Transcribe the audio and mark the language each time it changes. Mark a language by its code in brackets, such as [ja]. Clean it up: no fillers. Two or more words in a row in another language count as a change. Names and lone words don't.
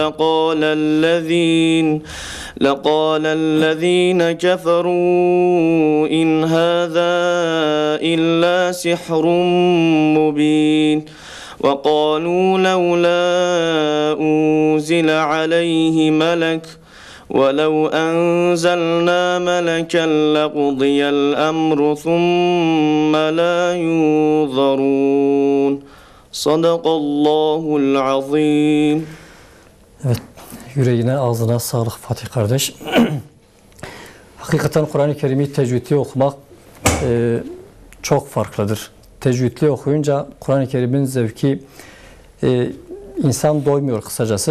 [ar] لقال الذين كفروا إن هذا إلا سحر مبين وقالوا لولا أنزل عليه ملك ولو أنزلنا ملكا لقضي الأمر ثم لا ينظرون صدق الله العظيم. [tr] Evet, yüreğine ağzına sağlık Fatih kardeş. Hakikaten Kur'an-ı Kerim'i tecvidli okumak çok farklıdır. Tecvidli okuyunca Kur'an-ı Kerim'in zevki insan doymuyor kısacası.